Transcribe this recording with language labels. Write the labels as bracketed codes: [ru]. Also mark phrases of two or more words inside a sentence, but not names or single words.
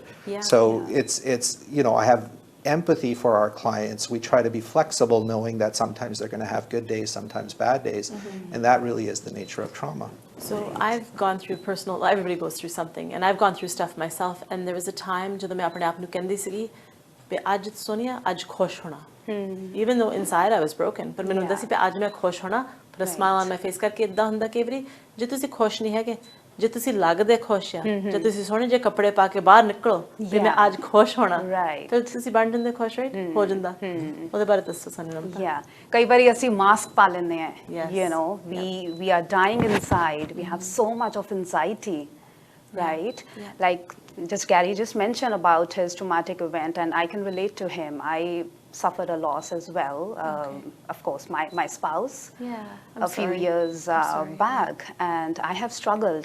[en] So it's, you know, I have empathy for our clients. We try to be flexible, knowing that sometimes they're going to have good days, sometimes bad days, and that really is the nature of trauma. So I've gone through personal, everybody goes through something, and I've gone through stuff myself, and there was a time [pa] ਜਦੋਂ ਮੈਂ ਆਪਣੇ ਆਪ ਨੂੰ ਕਹਿੰਦੀ ਸੀਗੀ ਵੀ ਅੱਜ ਸੋਨੀਆ ਅੱਜ ਖੁਸ਼ ਹੋਣਾ, [en] even though inside I was broken, [pa] ਪਰ ਮੈਨੂੰ ਹੁੰਦਾ ਸੀ ਵੀ ਅੱਜ ਮੈਂ ਖੁਸ਼ ਹੋਣਾ, [en] put a smile on my face, [pa] ਕਰਕੇ ਇਦਾਂ ਹੁੰਦਾ ਕਿ ਵੀਰੇ ਜੇ ਤੁਸੀਂ ਖੁਸ਼ ਨਹੀਂ ਹੈਗੇ, ਜੇ ਤੁਸੀਂ ਲੱਗਦੇ ਖੁਸ਼ ਆ, ਜੇ ਤੁਸੀਂ ਸੋਹਣੇ ਜਿਹੇ ਕੱਪੜੇ ਪਾ ਕੇ ਬਾਹਰ ਨਿਕਲੋ ਵੀ ਮੈਂ ਅੱਜ ਖੁਸ਼ ਹੋਣਾ, ਫਿਰ ਤੁਸੀਂ ਬਣ ਜਾਂਦੇ ਖੁਸ਼, ਰਾਈਟ ਹੋ ਜਾਂਦਾ। ਉਹਦੇ ਬਾਰੇ ਦੱਸੋ ਸਾਨੂੰ। ਕਈ ਵਾਰੀ ਅਸੀਂ ਮਾਸਕ ਪਾ ਲੈਂਦੇ ਆ, [en] you know, we are dying inside, we have so much of anxiety, right? Like just Gary just mentioned about his traumatic event, and I can relate to him. I suffered a loss as well. Of course, my spouse a few years back, and I have struggled.